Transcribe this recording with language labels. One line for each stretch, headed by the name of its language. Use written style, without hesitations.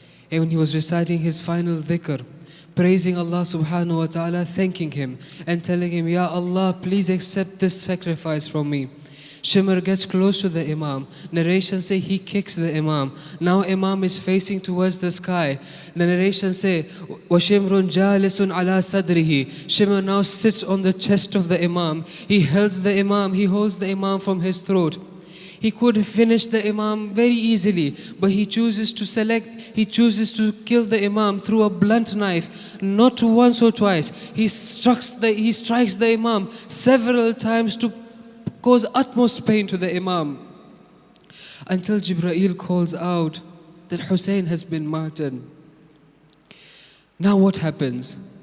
English: And when he was reciting his final dhikr, praising Allah subhanahu wa ta'ala, thanking him and telling him, Ya Allah, please accept this sacrifice from me. Shimr gets close to the Imam. Narrations say he kicks the Imam. Now Imam is facing towards the sky. The narrations say,
Arabic: وَشِمْرٌ جَالِسٌ عَلَى صَدْرِهِ.
English: Shimr now sits on the chest of the Imam. He holds the Imam from his throat. He could finish the Imam very easily, but he chooses to kill the Imam through a blunt knife, not once or twice. He strikes the Imam several times to cause utmost pain to the Imam, until Jibreel calls out that Hussein has been martyred. Now what happens?